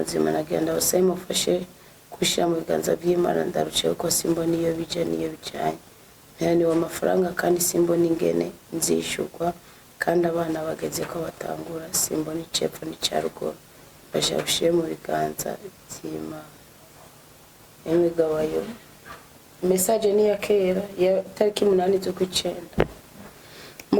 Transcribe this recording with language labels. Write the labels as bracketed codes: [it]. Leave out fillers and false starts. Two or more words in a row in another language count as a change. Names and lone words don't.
[rn] muzima, nagenda bose mufashe kushira mu biganza by'Imana, ndaruciye ko simbona iyo bije niyo bijanye, yani w'amafaranga kandi simbona ingene nzishurwa, kandi abana bageze ko batangura simbona icepfo n'icyaruguru, bashashye mu biganza by'Imana. Imigabayo message ni ya kera ya tariki 8 z'ukwicenda.